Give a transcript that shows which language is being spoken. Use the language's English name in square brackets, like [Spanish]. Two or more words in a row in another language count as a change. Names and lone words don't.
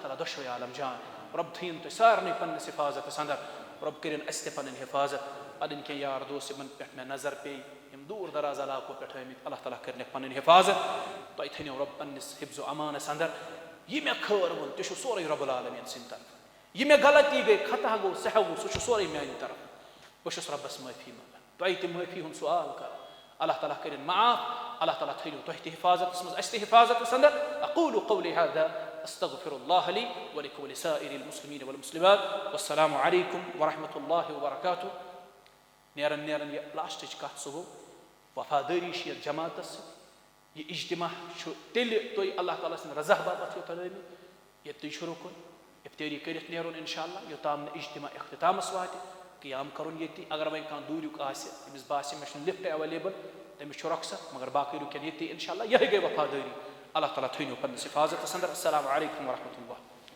[Kashmiri] تعالیٰ دۄشوے عالم جان رۄب تھٲیِن تُہۍ سارنٕے پننِس حفاظتس انٛدر رۄب کٔرِنۍ اَسہِ تہِ پنٕنۍ حفاظت پنٕنۍ کینٛہہ یار دوس یِمن پٮ۪ٹھ مےٚ نظر پیٚیہِ یِم دوٗر دراز علاقو پٮ۪ٹھ آمٕتۍ اللہ تعالیٰ کٔرنکھ پنٕنۍ حفاظت تۄہہِ تھٲینو رۄب پننِس حفظ و امانس انٛدر یہِ مےٚ خٲر ووٚن تہِ چھُ سورُے [Arabic] رۄب العالمیٖن [Kashmiri] سٕنٛدِ طرفہٕ یہِ مےٚ غلطی گٔے خطا گوٚو سہو گوٚو سُہ چھُ سورُے میانہِ طرفہٕ بہٕ چھُس رۄبس معٲفی منٛگان تۄہہِ تہِ معٲفی ہُنٛد سوال کران اللہ تعالیٰ کٔرِنۍ معاف اللہ تعالیٰ تھٲینو تۄہہِ تہِ حفاظتس منٛز اَسہِ تہِ حفاظتس انٛدر [Arabic] اقول قولي هذا استغفر الله لي ولكم ولسائر المسلمين والمسلمات والسلام عليكم ورحمة الله وبركاته [Kashmiri] نیرن یہِ لاسٹٕچ کتھ سُہ گوٚو وفادٲری چھِ یتھ جماعتس سۭتۍ یہِ اجتماع چھُ تیٚلہِ تُہۍ اللہ تعالیٰ سٕنٛدِ رضا باپتھ یوٚتن ٲمٕتۍ ییٚتہِ تُہۍ چھُ رُکُن افتٲری کٔرِتھ نیرُن انشاء اللہ یوٚتام نہٕ اجتماع اختتامس واتہِ قیام کرُن ییٚتی اگر وۄنۍ کانٛہہ دوٗریُک آسہِ تٔمِس باسہِ مےٚ چھُنہٕ [English] lift available [Kashmiri] تٔمِس چھُ رۄخصت مگر باقٕے رُکن ییٚتی انشاء اللہ یِہے گٔے وفادٲری اللہ تعالیٰ تھٲینو پننِس حفاظتس انٛدر [Arabic] السلام علیکم ورحمۃ اللہ